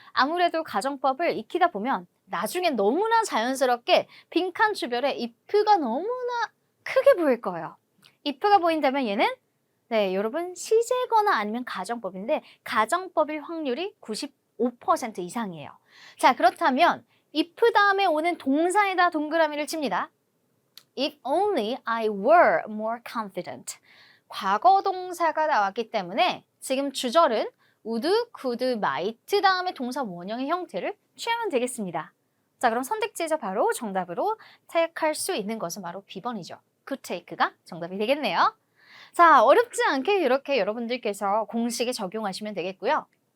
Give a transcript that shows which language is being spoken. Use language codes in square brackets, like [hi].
[ko] 아무래도 가정법을 익히다 보면 나중에 너무나 자연스럽게 빈칸 주변에 if가 너무나 크게 보일 거예요. if가 보인다면 얘는 여러분 시제거나 아니면 가정법인데 가정법일 확률이 95% 이상이에요. 자, 그렇다면 if 다음에 오는 동사에다 동그라미를 칩니다. [en] If only I were more confident. [ko] 과거 동사가 나왔기 때문에 지금 주절은 would, could, might 다음에 동사 원형의 형태를 취하면 되겠습니다. 자, 그럼 선택지에서 바로 정답으로 택할 수 있는 것은 바로 B번이죠. could take가 정답이 되겠네요. 자, 어렵지 않게 이렇게 여러분들께서 공식에 적용하시면 되겠고요.